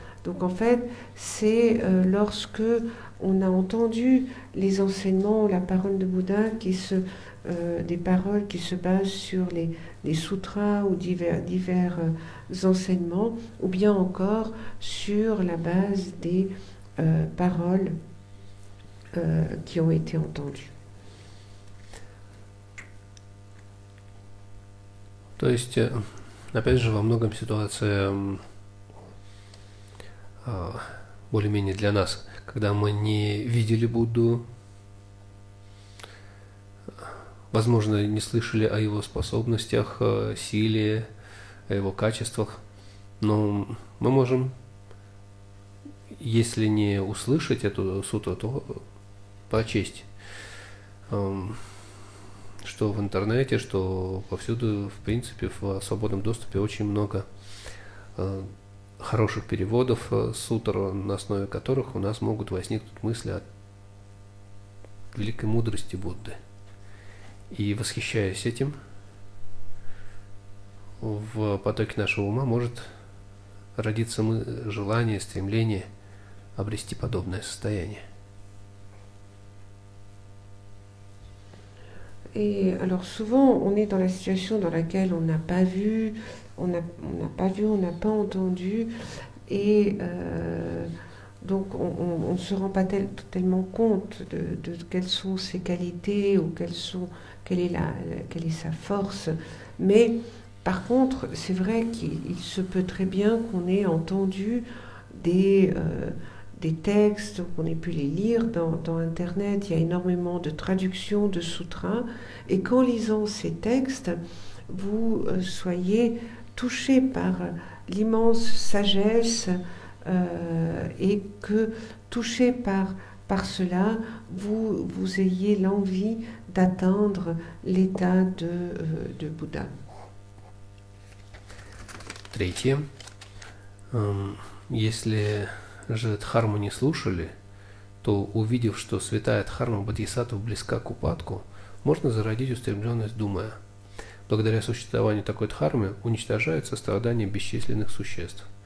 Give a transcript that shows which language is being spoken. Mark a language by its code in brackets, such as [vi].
[fr] Donc en fait, c'est lorsque on a entendu les enseignements, la parole de Bouddha, des paroles qui se basent sur les sutras ou divers enseignements, ou bien encore sur la base des paroles qui ont été entendues. [ru] То есть, опять же, во многом ситуация более-менее для нас, когда мы не видели Будду, возможно, не слышали о его способностях, силе, о его качествах, но мы можем, если не услышать эту сутру, то прочесть, что в интернете, что повсюду, в принципе, в свободном доступе очень много хороших переводов сутр, на основе которых у нас могут возникнуть мысли о великой мудрости Будды. И восхищаясь этим, в потоке нашего ума может родиться желание, стремление обрести подобное состояние. [fr] Et alors souvent, on est dans la situation dans laquelle on n'a pas vu, on n'a pas entendu, et donc on ne se rend pas tellement compte de quelles sont ses qualités ou quelle est sa force. Mais Par contre, c'est vrai qu'il se peut très bien qu'on ait entendu des, des textes, qu'on ait pu les lire dans Internet. Il y a énormément de traductions de sutras. Et qu'en lisant ces textes, vous soyez touché par l'immense sagesse et que, touché par cela, vous ayez l'envie d'atteindre l'état de Bouddha. [ru] Третье. Если же Дхарму не слушали, то, увидев, что святая Дхарма Бодхисаттв близка к упадку, можно зародить устремленность, думая: благодаря существованию такой Дхармы уничтожаются страдания бесчисленных существ.